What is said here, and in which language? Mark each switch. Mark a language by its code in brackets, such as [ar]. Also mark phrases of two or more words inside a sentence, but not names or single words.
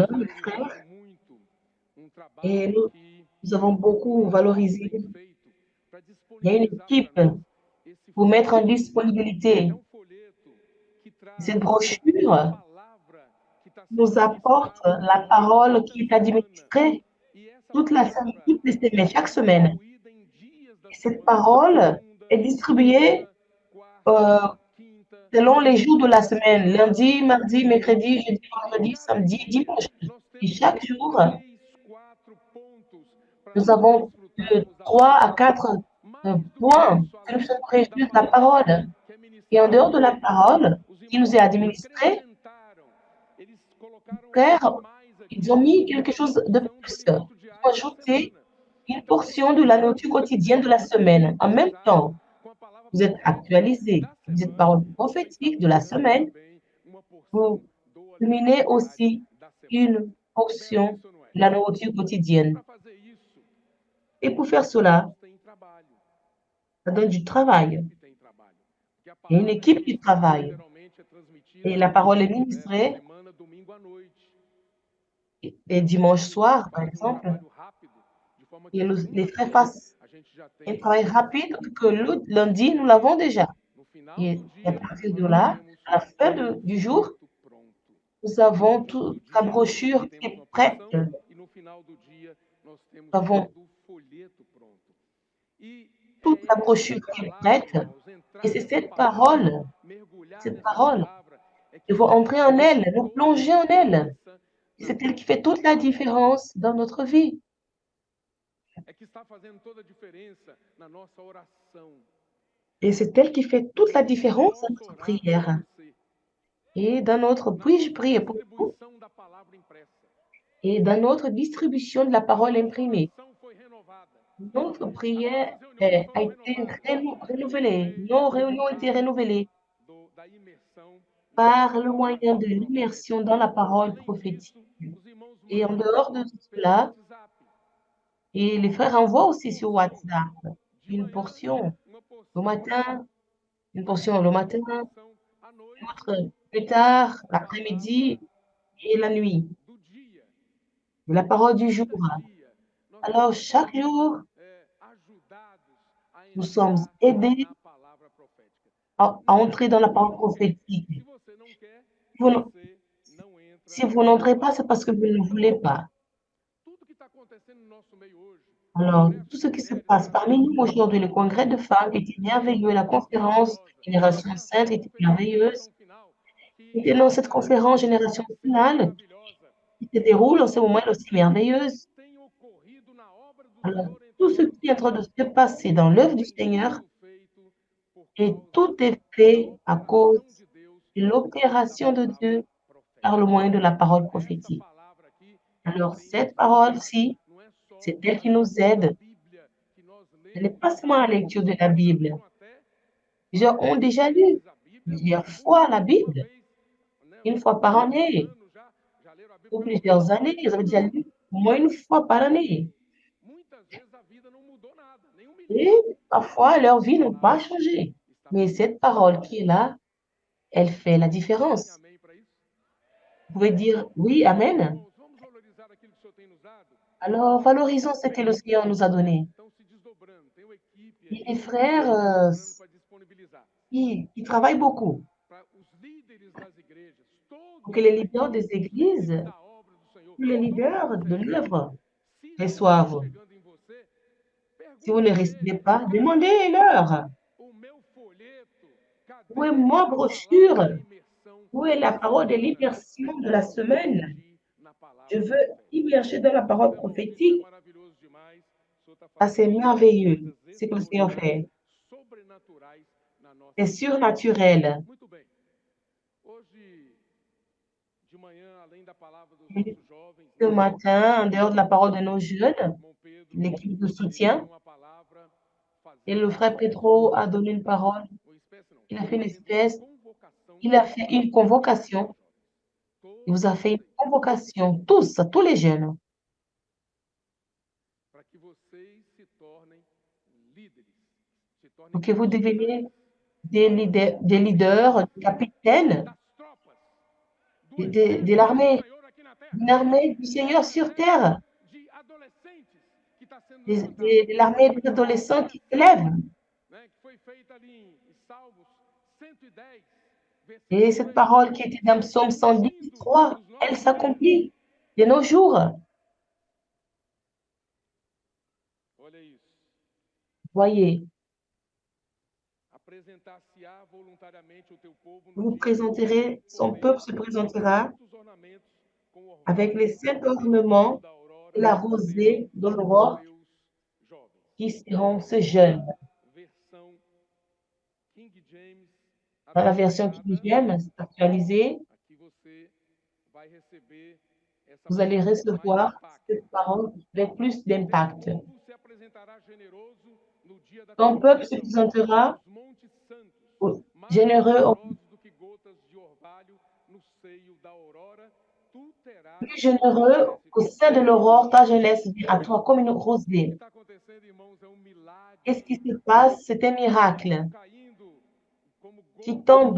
[fr] Alors, mes frères, [pt] valorizado muito [fr] et [pt] trabalho que [fr] nous avons beaucoup valorisé. [pt] tem feito para [fr] Il y a une [pt] disponibilizar para [fr] équipe [pt] nós esse [fr] pour mettre en [pt] folheto. [fr] disponibilité [pt] É um folheto que traz [fr] cette [pt] a [fr] brochure, [pt] palavra que está sendo [fr] nous apporte [pt] ministrada [fr] la parole [pt] toda [fr] qui est [pt] semana. [fr] administrée [pt] E essa [fr] toute [pt] palavra [fr] toutes les semaines, [pt] ela [fr] chaque [pt] é [fr] semaine. [pt] distribuída em dias da [fr] Et cette [pt] semana, [fr] parole [pt] segunda, [fr] est distribuée [pt] terça, quarta, euh, quinta, [fr] selon les jours de la [pt] sexta, [fr] semaine, [pt] sábado [fr] lundi, [pt] e [fr] mardi, [pt] domingo. [fr] mercredi, jeudi, [pt] E [fr] vendredi, [pt] cada [fr] samedi, [pt] dia [fr] dimanche. [pt] nós [fr] Et [pt] temos [fr] chaque jour, [pt] 3, 4 pontos para [fr] nous [pt] nós [fr] avons de [pt] desfrutarmos da [fr] 3 à [pt] palavra. [fr] 4 [pt] Mais do que [fr] points [pt] isso, [fr] que nous [pt] além [fr] sommes précieux [pt] da [fr] de la [pt] palavra [fr] parole. [pt] que é [fr] Et en [pt] ministrada [fr] dehors de [pt] por [fr] la [pt] eles, [fr] parole [pt] os [fr] qui nous [pt] irmãos [fr] est administrée, [pt] acrescentaram, eles colocaram [fr] frères, [pt] a mais [fr] ils ont [pt] aqui [fr] mis [pt] uma [fr] quelque chose de [pt] porção do [fr] plus. [pt] alimento [fr] Ils ont [pt] diário da [fr] ajouté [pt] semana. [fr] une [pt] Então [fr] portion [pt] você [fr] de la [pt] está [fr] nourriture quotidienne de la semaine. En même [pt] atualizado [fr] temps, [pt] com a palavra [fr] vous êtes [pt] profética [fr] actualisé. [pt] da [fr] Vous êtes [pt] semana, [fr] parole [pt] você está [fr] prophétique de la [pt] ganhando [fr] semaine. [pt] também uma porção [fr] Vous [pt] do [fr] culminez [pt] alimento diário [fr] aussi [pt] da semana. [fr] une [pt] É belo [fr] portion [pt] isso ou não é? [fr] de la nourriture [pt] E [fr] quotidienne. [pt] para fazer isso, [fr] Et pour faire [pt] os [fr] cela, [pt] irmãos têm trabalho. [fr] ça donne du [pt] A [fr] travail. [pt] equipe tem trabalho. Porque a [fr] Il y a une [pt] palavra é [fr] équipe qui [pt] ministrada, [fr] travaille. [pt] geralmente é [fr] Et [pt] transmitida [fr] la parole est [pt] na [fr] ministrée. [pt] semana, domingo à noite. [fr] Et dimanche [pt] Os irmãos [fr] soir, par [pt] fazem um [fr] exemple, [pt] trabalho rápido, de forma que [fr] et les frères [pt] segunda-feira [fr] fassent [pt] a gente já [fr] un [pt] tem [fr] travail rapide que le lundi, nous l'avons déjà. [pt] no final [fr] Et [pt] do [fr] à [pt] dia [fr] partir de [pt] nós já [fr] là, [pt] temos [fr] à la fin [pt] o [fr] du jour, [pt] folheto pronto. [fr] nous [pt] No [fr] avons [pt] final do [fr] toute la [pt] dia [fr] brochure qui [pt] temos [fr] est [pt] uma [fr] prête. [pt] porção [fr] Nous [pt] e no final do dia nós temos [fr] avons [pt] todo o folheto pronto. E [fr] toute [pt] é [fr] la [pt] essa [fr] brochure qui est [pt] palavra, [fr] prête. [pt] irmãos, [fr] Et [pt] entrar [fr] c'est [pt] nessa [fr] cette [pt] palavra, [fr] parole, [pt] mergulhar [fr] cette [pt] nessa [fr] parole, [pt] palavra, é [fr] il [pt] que [fr] faut [pt] faz [fr] entrer en elle, nous [pt] toda a [fr] plonger en elle. [pt] diferença [fr] Et [pt] na [fr] c'est elle qui [pt] nossa [fr] fait [pt] vida. [fr] toute la différence dans notre vie. [pt] É que está fazendo toda a diferença na nossa oração. [fr] Et c'est elle qui fait toute la [pt] No como eu [fr] différence dans [pt] posso [fr] notre [pt] orar por [fr] prière. [pt] você. [fr] Et dans notre, [pt] Na [fr] puis-je [pt] nossa [fr] prier pour vous? [pt] distribuição da palavra impressa. [fr] Et dans notre distribution de la parole [pt] Nossa [fr] imprimée. [pt] oração foi renovada. [fr] Notre [pt] As [fr] prière [pt] nossas reuniões [fr] a [pt] foram [fr] été [pt] renovadas por [fr] renouvelée. [pt] meio [fr] Nos réunions ont été renouvelées [pt] da imersão na [fr] par le [pt] palavra [fr] moyen de l'immersion [pt] profética. [fr] dans la parole [pt] Além [fr] prophétique. [pt] disso, os irmãos [fr] Et en [pt] mandam [fr] dehors de [pt] pelo [fr] cela, [pt] WhatsApp [fr] et les frères envoient [pt] uma [fr] aussi sur [pt] porção [fr] WhatsApp [pt] de [fr] une [pt] manhã, [fr] portion [pt] uma [fr] le [pt] porção [fr] matin, une [pt] mais [fr] portion le [pt] mais [fr] matin, [pt] uma porção à noite, [fr] une autre plus tard, [pt] a [fr] l'après-midi [pt] palavra [fr] et la nuit, [pt] do dia. [fr] de la parole du jour. [pt] Cada dia nós [fr] Alors, [pt] somos [fr] chaque jour, [pt] ajudados a [fr] nous sommes [pt] entrar [fr] aidés [pt] na palavra profética. [fr] à [pt] Não [fr] entrer dans la [pt] porque [fr] parole [pt] não quer. [fr] prophétique. [pt] Se você não quer, [fr] Si vous, n- [pt] você não entra [fr] si vous [pt] na [fr] n'entrez pas, c'est [pt] palavra [fr] parce que vous ne [pt] profética. [fr] voulez pas. [pt] Tudo que está acontecendo no nosso meio hoje, o [fr] Alors, [pt] congresso [fr] tout [pt] de [fr] ce qui se [pt] mulheres [fr] passe parmi nous [pt] maravilhoso, [fr] aujourd'hui, le congrès de femmes était merveilleux, la [pt] conferência [fr] conférence [pt] maravilhosa, [fr] Génération [pt] a [fr] Sainte était [pt] conferência [fr] merveilleuse. [pt] geração final, que [fr] Et dans cette conférence Génération [pt] está sendo [fr] Finale, [pt] maravilhosa. [fr] qui se déroule en ce moment, elle est aussi merveilleuse. [pt] Tem ocorrido na obra do [fr] Alors, [pt] Senhor entre [fr] tout ce [pt] nós. [fr] qui est en train de se passer dans l'œuvre du [pt] Tem [fr] Seigneur, [pt] sido feito por [fr] et [pt] causa [fr] tout est [pt] da [fr] fait à cause [pt] operação de Deus [fr] de [pt] por meio da [fr] l'opération de [pt] palavra [fr] Dieu par le [pt] profética. [fr] moyen de la parole [pt] Essa [fr] prophétique. [pt] palavra aqui é que [fr] Alors, [pt] tem nos [fr] cette [pt] ajudado. [fr] parole-ci, [pt] Não é só [fr] c'est elle [pt] a [fr] qui nous [pt] leitura da [fr] aide. [pt] Bíblia que nós [fr] Ce n'est [pt] lemos [fr] pas seulement la [pt] diariamente. [fr] lecture de la [pt] Alguns já [fr] Bible. [pt] leram até [fr] Plusieurs ont [pt] várias [fr] déjà lu [pt] vezes a Bíblia, [fr] plusieurs [pt] uns [fr] fois la [pt] uma [fr] Bible, [pt] vez, né, [fr] une fois par [pt] alguns [fr] année, [pt] anos já leram a Bíblia [fr] ou [pt] pelo menos [fr] plusieurs [pt] uma [fr] années. [pt] vez [fr] Ils avaient [pt] por [fr] déjà [pt] ano. [fr] lu au moins une fois par année. [pt] Muitas vezes a vida não mudou nada, nem um [fr] Et [pt] milímetro. [fr] parfois, leur [pt] Mas a [fr] vie n'a pas [pt] palavra [fr] changé. [pt] está [fr] Mais [pt] fazendo [fr] cette parole qui est là, elle fait la [pt] Dizem [fr] différence. [pt] amém para isso? [fr] Vous pouvez dire oui, Amen. [pt] Irmãos, vamos valorizar aquilo que o Senhor tem nos dado? [fr] Alors, valorisons ce que le Seigneur nous a donné. [pt] Estão se desdobrando. Tem uma equipe [fr] Et les [pt] aí [fr] frères [pt] desdobrando para disponibilizar. [fr] qui travaillent beaucoup [pt] Para os líderes das igrejas, [fr] pour [pt] todos [fr] que les [pt] da [fr] leaders des [pt] igreja, os [fr] églises, [pt] líderes da obra do Senhor, [fr] tous les [pt] todos [fr] leaders de [pt] recebam. [fr] l'œuvre [pt] Se não está [fr] reçoivent. [pt] chegando em você, [fr] Si vous ne [pt] pergunte a [fr] recevez [pt] eles: [fr] pas, [pt] cadê [fr] demandez-leur. [pt] o meu folheto? [fr] Où est [pt] Cadê [fr] ma [pt] a palavra [fr] brochure? [pt] da imersão [fr] Où est la [pt] da [fr] parole de [pt] semana? [fr] l'immersion de [pt] Eu [fr] la [pt] vou me [fr] semaine? [pt] imergir na [fr] Je [pt] palavra [fr] veux [pt] profética. [fr] immerger dans la parole [pt] Então, irmãos, isso é [fr] prophétique. [pt] maravilhoso demais. O Senhor está [fr] Ça, c'est [pt] fazendo [fr] merveilleux, [pt] coisas [fr] ce que le Seigneur [pt] extraordinárias, [fr] fait. [pt] sobrenaturais na [fr] C'est [pt] nossa vida. [fr] surnaturel. [pt] Muito bem. Hoje de manhã, além da palavra dos [fr] Et [pt] nossos jovens, [fr] ce [pt] né, [fr] matin, en dehors de la parole de nos jeunes, [pt] irmão Pedro, [fr] l'équipe de [pt] ele deu [fr] soutien, [pt] uma palavra [fr] et [pt] fazendo [fr] le [pt] uma [fr] frère [pt] espécie [fr] Pedro a donné une parole. [pt] uma espécie não, [fr] Il a fait une [pt] fazendo uma [fr] espèce, [pt] convocação [fr] il a fait une [pt] a todos vocês, [fr] convocation. [pt] jovens, [fr] Il vous [pt] todos [fr] a fait une [pt] vocês, [fr] convocation, tous, à tous les jeunes, [pt] para que vocês se tornem líderes, se tornem [fr] pour que vous deveniez [pt] capitantes [fr] des leaders, des capitaines [pt] das tropas do [fr] de [pt] exército do [fr] l'armée, [pt] Senhor aqui na terra. [fr] d'une armée du Seigneur [pt] É um [fr] sur [pt] exército [fr] terre, [pt] de adolescentes que está sendo levantado. [fr] de l'armée des adolescents qui se lèvent. [pt] Né, que foi feita ali em Salmos 110, [fr] Et [pt] versículo [fr] cette [pt] 3, [fr] parole qui était dans [pt] está [fr] Psaume [pt] se cumprindo [fr] 113, [pt] nos [fr] elle [pt] nossos dias. [fr] s'accomplit de nos jours. [pt] Olha isso. [fr] Voyez, [pt] Apresentar-se-á voluntariamente o teu povo no [fr] vous [pt] dia do Senhor, [fr] présenterez, [pt] por [fr] son [pt] meio [fr] peuple se [pt] dos [fr] présentera [pt] santos ornamentos com [fr] avec [pt] orvalho [fr] les saints [pt] e rosas [fr] ornements [pt] da [fr] et [pt] aurora [fr] la [pt] serão [fr] rosée de [pt] os [fr] l'aurore [pt] seus jovens. [fr] qui seront ces jeunes. [pt] Na versão King James [fr] Dans la version King [pt] atualizada, [fr] James actualisée, [pt] aqui você vai receber essa [fr] vous allez [pt] palavra com mais [fr] recevoir [pt] impacto. [fr] cette parole avec plus [pt] O teu [fr] d'impact. [pt] povo se apresentará generoso no dia da [fr] Ton peuple se [pt] convocação, [fr] présentera [pt] nos montes santos, mais [fr] généreux, [pt] numerosos do que gotas de orvalho no seio da aurora, tu terás [fr] plus [pt] teus [fr] généreux au [pt] exércitos [fr] sein de l'aurore, ta [pt] junto [fr] jeunesse [pt] de [fr] vient à [pt] ti. [fr] toi comme une [pt] O que [fr] rosée. [pt] está acontecendo, irmãos, é um [fr] Qu'est-ce [pt] milagre [fr] qui se passe? C'est un [pt] que [fr] miracle [pt] estão caindo como [fr] qui [pt] gotas de